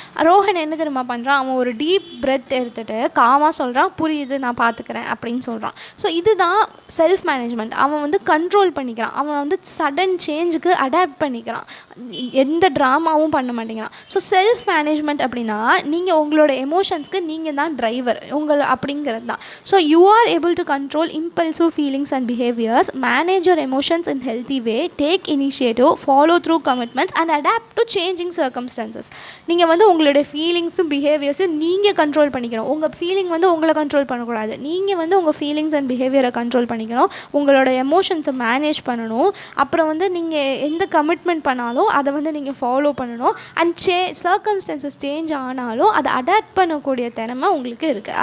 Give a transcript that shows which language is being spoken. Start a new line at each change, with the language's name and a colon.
Tamil: ரோஹன் என்ன தெரியுமா பண்ணுறான், அவன் ஒரு டீப் பிரெத் எடுத்துகிட்டு காமாக சொல்கிறான், புரியுது, நான் பார்த்துக்கிறேன் அப்படின்னு சொல்கிறான். ஸோ இதுதான் செல்ஃப் மேனேஜ்மெண்ட். அவன் வந்து கண்ட்ரோல் பண்ணிக்கிறான். அவன் வந்து சடன் சேஞ்சுக்கு அடாப்ட் பண்ணிக்கிறான், எந்த ட்ராமாவும் பண்ண மாட்டேங்கிறான். ஸோ செல்ஃப் மேனேஜ்மெண்ட் அப்படின்னா, நீங்கள் உங்களோட எமோஷன்ஸ்க்கு நீங்கள் தான் டிரைவர் அப்படிங்கிறது தான்.
English: So you are able to control impulsive feelings and behaviours, manage your emotions in healthy way, take initiative, follow through commitments and adapt to changing circumstances.
Tamil: நீங்கள் வந்து உங்களுடைய ஃபீலிங்ஸும் பிஹேவியர்ஸும் நீங்கள் கண்ட்ரோல் பண்ணிக்கணும். உங்கள் ஃபீலிங் வந்து உங்களை கண்ட்ரோல் பண்ணக்கூடாது. நீங்கள் வந்து உங்கள் ஃபீலிங்ஸ் அண்ட் பிஹேவியரை கண்ட்ரோல் பண்ணிக்கணும். உங்களோட எமோஷன்ஸை மேனேஜ் பண்ணணும். அப்புறம் வந்து நீங்கள் எந்த கமிட்மெண்ட் பண்ணாலும் அதை வந்து நீங்கள் ஃபாலோ பண்ணணும். அண்ட் சர்க்கம்ஸ்டன்சஸ் சேஞ்ச் ஆனாலும் அதை அடாப்ட் பண்ணக்கூடிய திறமை உங்களுக்கு இருக்குது.